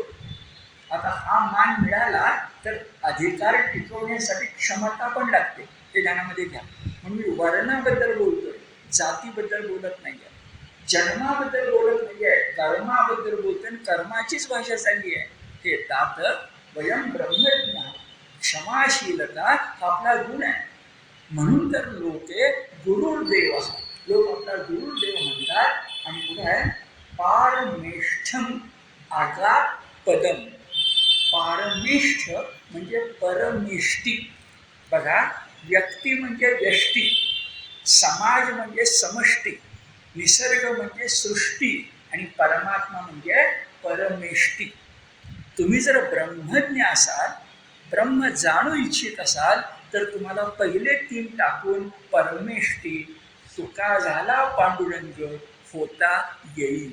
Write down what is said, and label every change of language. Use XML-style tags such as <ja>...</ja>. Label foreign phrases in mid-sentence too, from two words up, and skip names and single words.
<mr>आता हा मान मिळाला तर अधिकार टिकवण्यासाठी क्षमता पण लागते, ते ध्यानामध्ये घ्या. म्हणून मी वर्णाबद्दल बोलतोय, जातीबद्दल बोलत नाहीये, जन्माबद्दल बोलत नाहीये, कर्माबद्दल बोलतोय. कर्माचीच भाषा चालली आहे.</mr> <sa>हे तात वयम ब्रह्मज्ञ.</sa> <mr>क्षमाशीलता हा आपला गुण आहे. म्हणून तर</mr> <sa>लोके गुरुर्देव,</sa> <mr>लोक आपला गुरुदेव म्हणतात. आणि पुढे आहे</mr> <sa>पारमेष्ठम आगात पदम.</sa> <mr>पारमेष्ठ म्हणजे परमेष्ठी. बघा, व्यक्ती म्हणजे व्यष्टी, समाज म्हणजे समष्टी, निसर्ग म्हणजे सृष्टी आणि परमात्मा म्हणजे परमेष्ठी. तुम्ही जर ब्रह्मज्ञ असाल, ब्रह्म जाणू इच्छित असाल, तर तुम्हाला पहिले 3 टाकून परमेष्ठी, तुका झाला पांडुरंग, होता येईल.</mr>